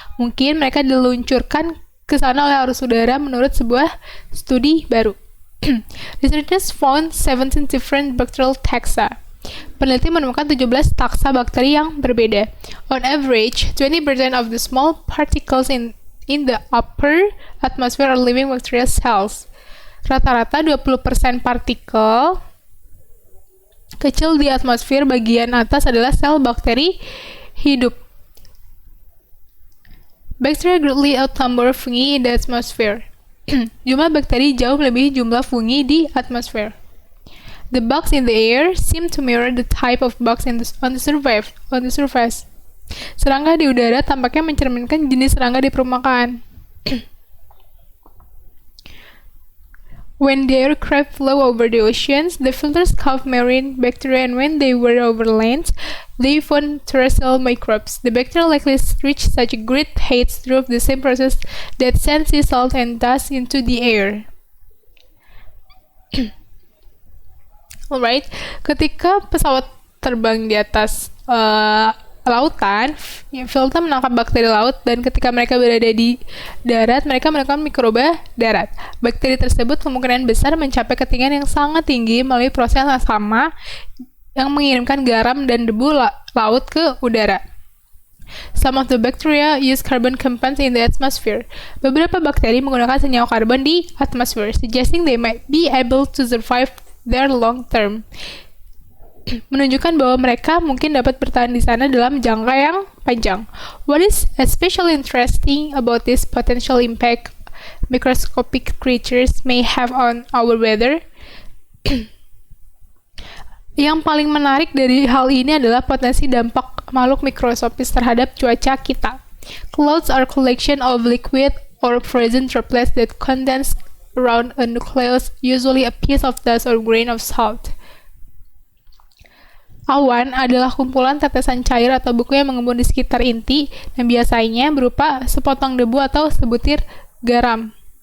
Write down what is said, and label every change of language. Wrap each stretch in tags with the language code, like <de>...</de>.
<id>Mungkin mereka diluncurkan ke sana oleh arus udara menurut sebuah studi baru.</id> <en>Researchers found 17 different bacterial taxa.</en> <id>Peneliti menemukan 17 taksa bakteri yang berbeda.</id> <en>On average, 20% of the small particles in the upper atmosphere are living bacterial cells.</en> <id>Rata-rata 20% partikel kecil di atmosfer bagian atas adalah sel bakteri hidup.</id> <en>Bacteria greatly outnumber fungi in the atmosphere.</en> <id>Jumlah bakteri jauh melebihi jumlah fungi di atmosfer.</id> <en>The bugs in the air seem to mirror the type of bugs on the surface.</en> <id>Serangga di udara tampaknya mencerminkan jenis serangga di permukaan.</id> <en>When the aircraft flew over the oceans, the filters caught marine bacteria, and when they were over land, they found terrestrial microbes. The bacteria likely reached such great heights through the same process that sent sea salt and dust into the air.</en> <id>Alright, ketika pesawat terbang di atas lautan, filter menangkap bakteri laut, dan ketika mereka berada di darat, mereka menemukan mikroba darat. Bakteri tersebut kemungkinan besar mencapai ketinggian yang sangat tinggi melalui proses yang sama yang mengirimkan garam dan debu laut ke udara.</id> <en>Some of the bacteria use carbon compounds in the atmosphere.</en> <id>Beberapa bakteri menggunakan senyawa karbon di atmosfer,</id> <en>suggesting they might be able to survive there long term.</en> <id>Menunjukkan bahwa mereka mungkin dapat bertahan di sana dalam jangka yang panjang.</id> <en>What is especially interesting about this potential impact microscopic creatures may have on our weather?</en> <id>Yang paling menarik dari hal ini adalah potensi dampak makhluk mikroskopis terhadap cuaca kita.</id> <en>Clouds are collection of liquid or frozen droplets that condense around a nucleus, usually a piece of dust or grain of salt.</en> <id>Awan adalah kumpulan tetesan cair atau beku yang mengembun di sekitar inti dan biasanya berupa sepotong debu atau sebutir garam.</id>